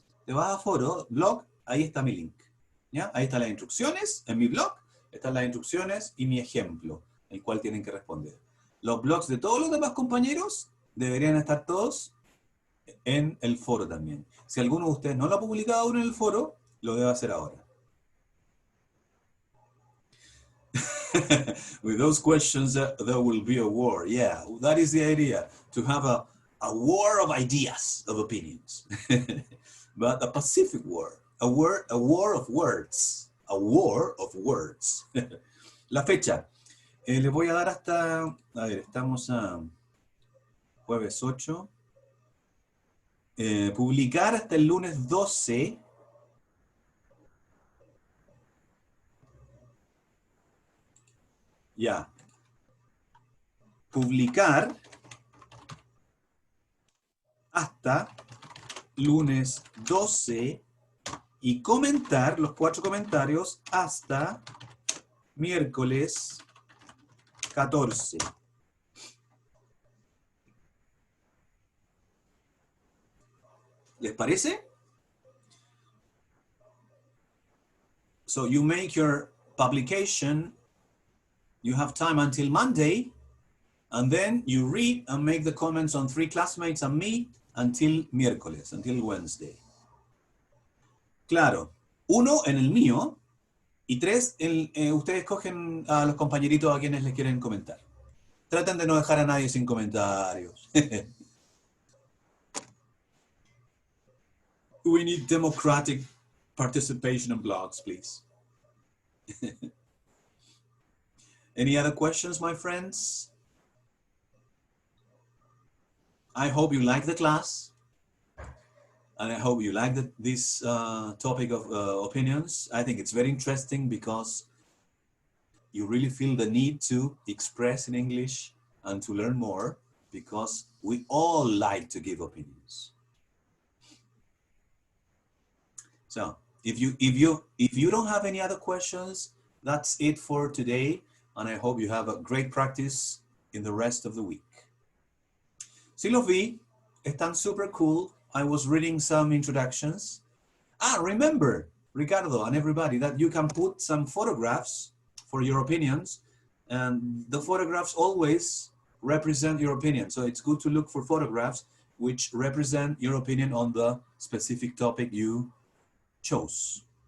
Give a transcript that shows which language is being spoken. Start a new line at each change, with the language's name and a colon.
Spanish: Te vas a foro, blog, ahí está mi link. ¿Ya? Ahí están las instrucciones, en mi blog, están las instrucciones y mi ejemplo, el cual tienen que responder. Los blogs de todos los demás compañeros deberían estar todos en el foro también. Si alguno de ustedes no lo ha publicado aún en el foro, lo debe hacer ahora.
English: With those questions, there will be a war. Yeah, that is the idea, to have a war of ideas, of opinions. But a pacific war, a war of words, a war of words.
Spanish: La fecha, les voy a dar hasta, a ver, estamos a jueves 8. Publicar hasta el lunes 12. Ya. Publicar hasta lunes 12 y comentar los 4 comentarios hasta miércoles 14. ¿Les parece?
English: So you make your publication, you have time until Monday, and then you read and make the comments on 3 classmates and me until miércoles, until Wednesday.
Spanish: Claro, 1 en el mío y 3 ustedes cogen a los compañeritos a quienes les quieren comentar. Traten de no dejar a nadie sin comentarios.
English: We need democratic participation in blogs, please. Any other questions, my friends? I hope you like the class. And I hope you like this topic of opinions. I think it's very interesting because you really feel the need to express in English and to learn more, because we all like to give opinions. So if you don't have any other questions, that's it for today. And I hope you have a great practice in the rest of the week.
Spanish: Sí los vi, están super cool.
English: I was reading some introductions. Remember, Ricardo and everybody, that you can put some photographs for your opinions, and the photographs always represent your opinion. So it's good to look for photographs which represent your opinion on the specific topic you chose.